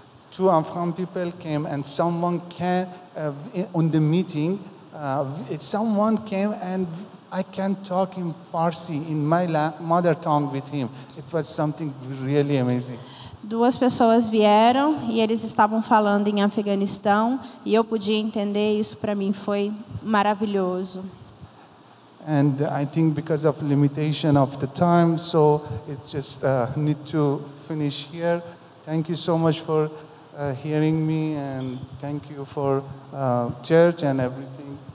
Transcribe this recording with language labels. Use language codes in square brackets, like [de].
[en] Two Afghan people came and someone came on the meeting. Someone came and I can talk in Farsi, in my mother tongue with him. It was something really amazing. [pt] Duas pessoas vieram e eles estavam falando em Afeganistão e eu podia entender. Isso para mim foi maravilhoso. [en] And I think because of limitation of the time, so it just need to finish here. Thank you so much for hearing me, and thank you for church and everything.